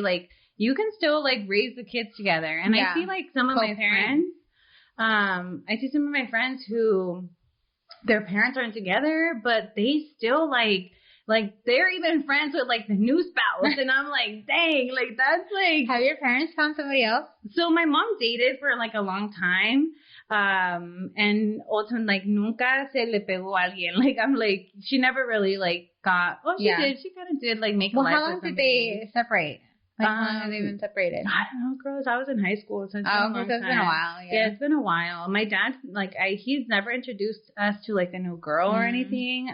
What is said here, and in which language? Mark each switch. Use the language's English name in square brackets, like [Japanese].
[English] Like, you can still, like, raise the kids together. And I see, like, some of my parents, I see some of my friends who their parents aren't together, but they still, like they're even friends with, like, the new spouse. And I'm like, dang, like, that's, like. Have your parents found somebody else? So my mom dated for, like, a long time. And also, like, [Spanish] nunca se le pegó a alguien. [English] Like, I'm like, she never really, like, got, she did. She kind of did, like, make a life. Well, how long did they separate? Like, how long have they been separated? I don't know, girls. I was in high school, so it's been a long time. It's been a while. Yeah, it's been a while. My dad, like, he's never introduced us to, like, a new girl or anything.